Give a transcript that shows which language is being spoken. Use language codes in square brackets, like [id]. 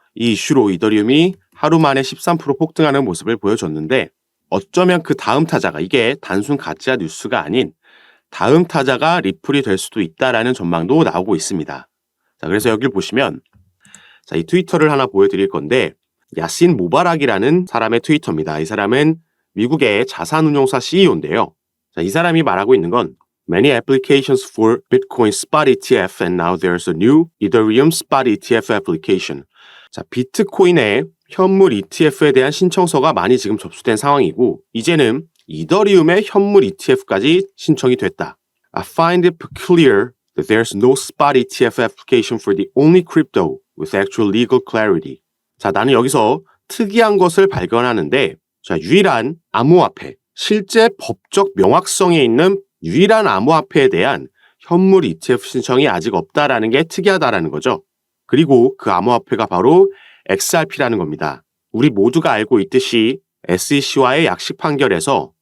[ko] 이 이슈로 이더리움이 하루 만에 13% 폭등하는 모습을 보여줬는데 어쩌면 그 다음 타자가 이게 단순 가짜 뉴스가 아닌 다음 타자가 리플이 될 수도 있다라는 전망도 나오고 있습니다. 자, 그래서 여기를 보시면 이 트위터를 하나 보여드릴 건데 야신 모바락이라는 사람의 트위터입니다. 이 사람은 미국의 자산운용사 CEO인데요. 자, 이 사람이 말하고 있는 건 [en] Many applications for Bitcoin spot ETF and now there's a new Ethereum spot ETF application. [ko] 자, 비트코인의 현물 ETF에 대한 신청서가 많이 지금 접수된 상황이고 이제는 이더리움의 현물 ETF까지 신청이 됐다. [en] I find it peculiar that there's no spot ETF application for the only crypto with actual legal clarity. [ko] 자, 나는 여기서 특이한 것을 발견하는데 자, 유일한 암호화폐, 실제 법적 명확성이 있는 유일한 암호화폐에 대한 현물 ETF 신청이 아직 없다라는 게 특이하다라는 거죠. 그리고 그 암호화폐가 바로 XRP라는 겁니다. 우리 모두가 알고 있듯이 SEC와의 약식 판결에서